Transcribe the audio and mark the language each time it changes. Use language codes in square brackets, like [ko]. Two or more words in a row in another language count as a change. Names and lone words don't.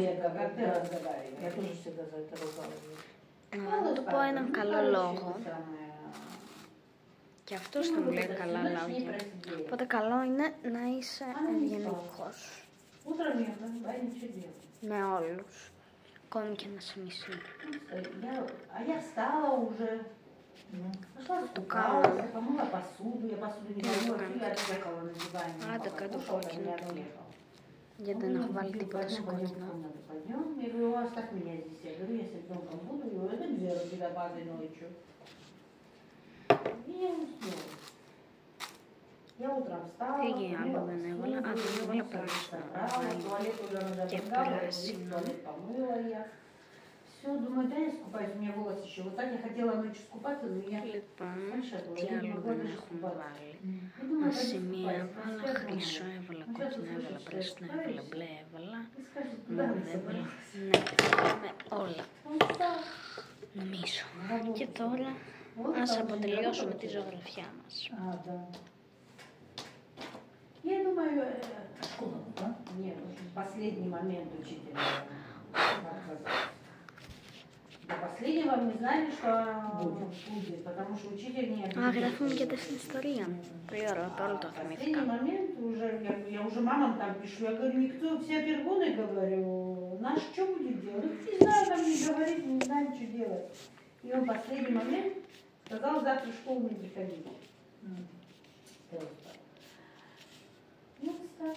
[el] Να του πω έναν καλό λόγο. Και αυτός θα μου λέει καλά λόγια. Οπότε καλό είναι να είσαι ευγενικός. Με όλους. Ακόμη και να σε μισεί. [ru] А я встала уже. Пошла скупалась, помыла посуду. Я посуду не помыла, я отъехала на диване. [el] Άντε κάτω κόκκινο. Γιατί δεν έχω βάλει τίποτα σε κόκκινο. [ru] Пойдем. Я говорю, оставь меня здесь. Я говорю, я с ребенком буду. Я говорю, это дело тебя падай ночью. И я уснула. Я утром встала. [el] Φύγει άλλο δεν έβαλα. Α, δεν έβαλα πράσινο. [ru] Туалет уже [el] Και [ru] надо [el] πράσινο. [ru] туалет помыла я. Все, думаю, да, я искупаюсь, у меня волос еще. Вот так я хотела ночью скупаться, но я... [el] Λοιπόν, [ru] Знаешь, это [el] τι [ru] я не [el] άλλο [ru] могла [el] δεν [ru] даже [el] έχουμε [ru] скупаться. [el] βάλει. [ru] Я думаю, пойду [el] Σημεία [ru] скупаюсь. [el] έβαλα, [ru] Сейчас [el] χρυσό [ru] думаю, [el] έβαλα, [ru] сейчас [el] κόκκινο [ru] услышишь, [el] έβαλα, [ru] что я [el] πράσινο έβαλα, [ru] скупаюсь, [el] μπλε έβαλα. [ru] и скажет, [el] Μου [ru] куда вы [el] έβαλα. [ru] собрались? [el] Ναι, με όλα. [ru] Он встал. [el] Νομίζω. [ru] На работу. [el] Και τώρα [ru] Вот [el] ας [ru] там уже [el] αποτελειώσουμε [ru] работает. [el] τη ζωγραφιά μας. [ru] А, да. Я думаю, Школа, да? нет, в последний момент учителя отказался. До последнего мы знали, что будет, потому что учитель не [el] Α, [ru] объявил. [el] γράφουμε και τα στην ιστορία. Πολύ ωραίο, τώρα το [ru] В последний [el] θυμήθηκα. [ru] момент уже, я уже мамам там пишу, я говорю, никто, все пергоны, говорю, наш что будет делать? Ну, не знаю, нам не говорит, не знаем, что делать. И он в последний момент сказал, завтра в школу не приходить. Ну, встал.